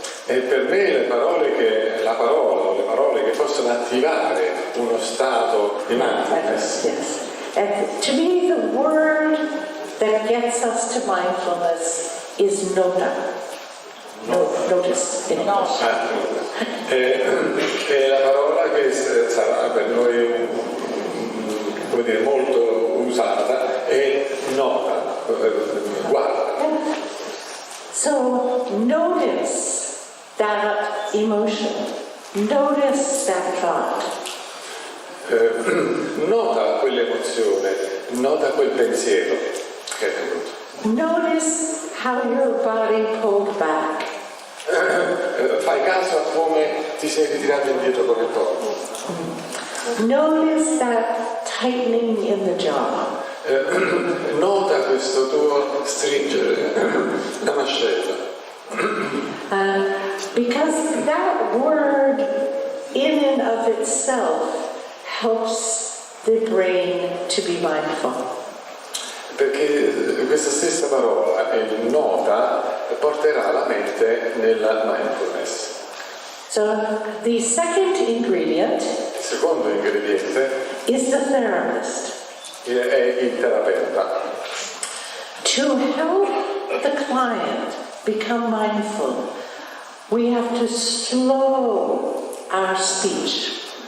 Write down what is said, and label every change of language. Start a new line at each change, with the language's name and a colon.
Italian: E per me le parole che possono attivare uno stato di mindfulness.
English: yes. And to me, the word that gets us to mindfulness is nota. Notice in English.
Italian: E la parola che sarà per noi come dire, molto usata è nota, guarda.
English: So notice that emotion, notice that thought.
Italian: Nota quell'emozione, nota quel pensiero che è venuto.
English: Notice how your body pulled back.
Italian: Fai caso a come ti sei ritirato indietro con il corpo.
English: Notice that tightening in the jaw.
Italian: Nota questo tuo stringere la mascella.
English: Because that word in and of itself helps the brain to be mindful.
Italian: Perché questa stessa parola, nota, porterà la mente nella mindfulness.
English: So the second ingredient
Italian: Il secondo ingrediente
English: is the therapist.
Italian: è il terapeuta.
English: To help the client become mindful, we have to slow our speech.